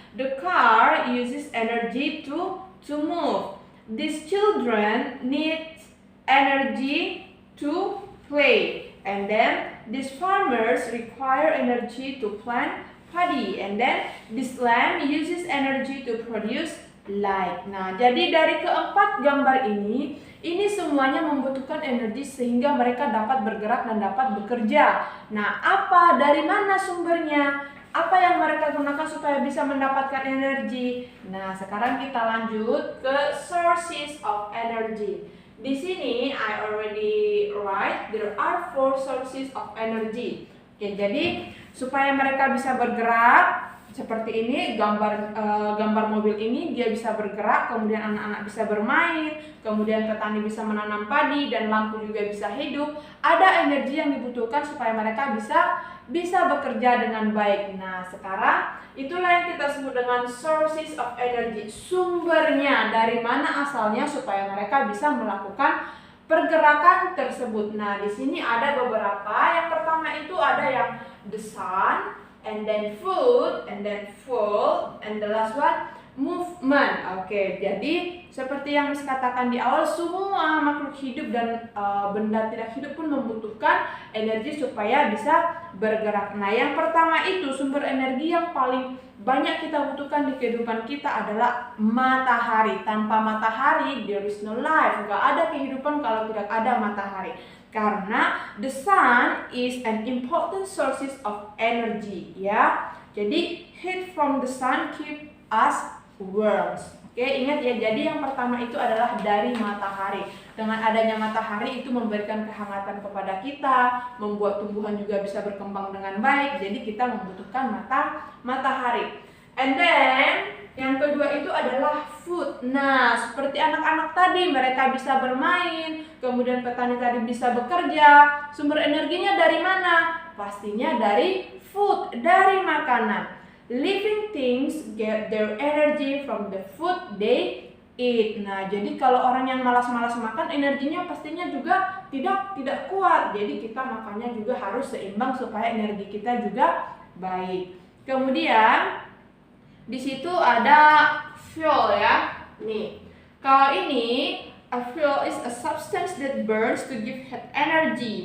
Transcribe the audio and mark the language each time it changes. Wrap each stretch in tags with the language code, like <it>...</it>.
<en>The car uses energy to move. These children need energy to play. And then these farmers require energy to plant padi, and then this lamp uses energy to produce light.</en> <id>Nah, jadi dari keempat gambar ini semuanya membutuhkan energi sehingga mereka dapat bergerak dan dapat bekerja. Nah, dari mana sumbernya? Apa yang mereka gunakan supaya bisa mendapatkan energi? Nah, sekarang kita lanjut ke</id> <en>sources of energy.</en> <id>Di sini</id> <en>I already write there are 4 sources of energy.</en> <id>Oke, jadi supaya mereka bisa bergerak seperti ini, gambar mobil ini dia bisa bergerak, kemudian anak-anak bisa bermain, kemudian petani bisa menanam padi dan lampu juga bisa hidup. Ada energi yang dibutuhkan supaya mereka bisa bekerja dengan baik. Nah, sekarang itulah yang kita sebut dengan</id> <en>sources of energy.</en> <id>Sumbernya dari mana asalnya supaya mereka bisa melakukan pergerakan tersebut. Nah, di sini ada beberapa. Yang pertama itu ada yang</id> <en>the sun, and then food, and then fuel, and the last one movement.</en> <id>Oke, jadi seperti yang dikatakan di awal, semua makhluk hidup dan benda tidak hidup pun membutuhkan energi supaya bisa bergerak. Nah, yang pertama itu sumber energi yang paling banyak kita butuhkan di kehidupan kita adalah matahari. Tanpa matahari,</id> <en>there is no life.</en> <id>Gak ada kehidupan kalau tidak ada matahari. Karena</id> <en>the sun is an important sources of energy ya.</en> <id>Jadi</id> <en>heat from the sun keep us warm.</en> <id>Oke, ingat ya. Jadi yang pertama itu adalah dari matahari. Dengan adanya matahari itu memberikan kehangatan kepada kita, membuat tumbuhan juga bisa berkembang dengan baik. Jadi kita membutuhkan matahari.</id> <en>And then</en> <id>yang kedua itu adalah food. Nah, seperti anak-anak tadi mereka bisa bermain, kemudian petani tadi bisa bekerja. Sumber energinya dari mana? Pastinya dari food, dari makanan.</id> <en>Living things get their energy from the food they eat.</en> <id>Nah, jadi kalau orang yang malas-malas makan, energinya pastinya juga tidak kuat. Jadi kita makannya juga harus seimbang supaya energi kita juga baik. Kemudian di situ ada fuel ya. Nih, kalau ini</id> <en>a fuel is a substance that burns to give heat energy.</en>